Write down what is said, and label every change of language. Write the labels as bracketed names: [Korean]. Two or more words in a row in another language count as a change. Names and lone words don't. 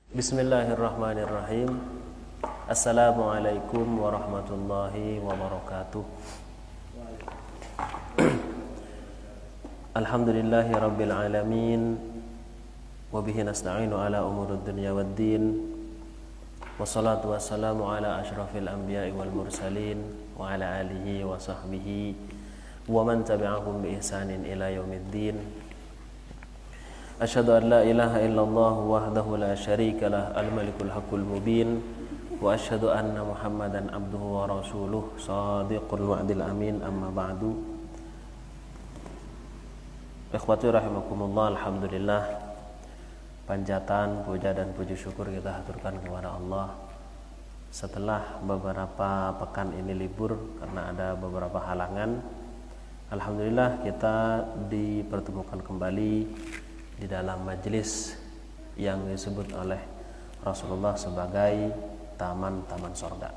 [Arabic] بسم الله الرحمن الرحيم. السلام عليكم ورحمة الله وبركاته. الحمد لله رب العالمين. وبه نستعين على أمور الدنيا والدين. والصلاة والسلام على أشرف الأنبياء والمرسلين وعلى آله وصحبه ومن تبعهم بإحسان إلى يوم الدين. أشهد أن لا إله إلا الله وحده لا شريك له الملك الحق المبين وأشهد أن محمدا عبده ورسوله صادق الوعد الأمين، أما بعد. إخوتي رحمكم الله, [Indonesian] alhamdulillah, panjatan, puja dan puji syukur kita haturkan kepada Allah setelah beberapa pekan ini libur karena ada beberapa halangan. Alhamdulillah kita dipertemukan kembali di dalam majelis yang disebut oleh Rasulullah sebagai taman-taman sorga.